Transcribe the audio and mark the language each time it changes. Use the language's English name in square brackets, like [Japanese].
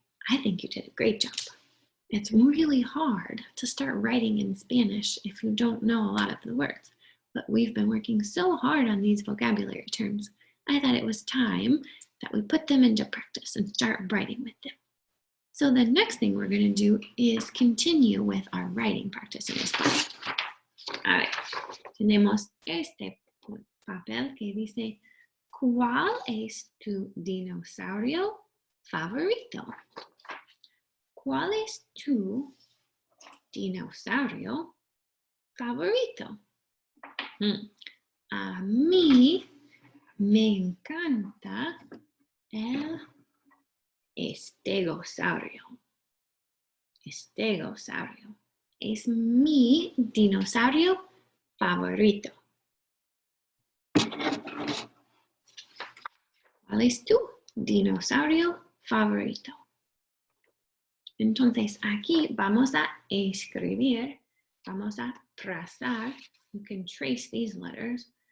[English] I think you did a great job. It's really hard to start writing in Spanish if you don't know a lot of the words, but we've been working so hard on these vocabulary terms. I thought it was time that we put them into practice and start writing with them. So the next thing we're going to do is continue with our writing practice in español. [Spanish] A ver, tenemos este papel que dice, ¿cuál es tu dinosaurio favorito? ¿Cuál es tu dinosaurio favorito? A mí me encanta el estegosaurio. Estegosaurio. Es mi dinosaurio favorito. ¿Cuál es tu dinosaurio favorito? Entonces aquí vamos a escribir, vamos a trazar. [English] You can trace these letters.